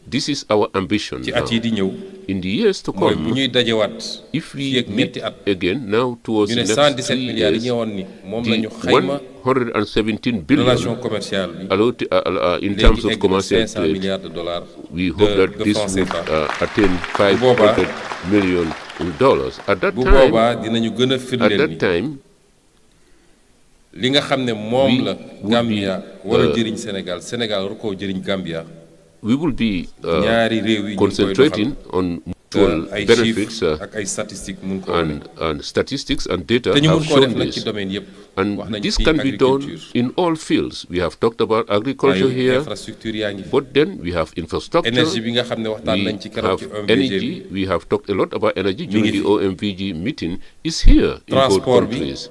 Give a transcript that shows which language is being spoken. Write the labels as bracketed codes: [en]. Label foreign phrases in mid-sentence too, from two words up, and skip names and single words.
[en] This is our ambition now. In the years to come, if we meet again now towards the next 3 years, the 117 billion in terms of commercial trade, we hope that this would attain $500 million. At that time, [wo] li nga xam ne moom la Gambia war a jëriñ Sénégal, Sénégal war koo jëriñ Gambia. [en] We will be [wo] ñaari réew yi [en] concentrating on mutual benefits and statistics and data have shown this. And this can be done in all fields. We have talked about agriculture here, but then we have infrastructure, we have energy, we have talked a lot about energy during the OMVG meeting, is here in both countries.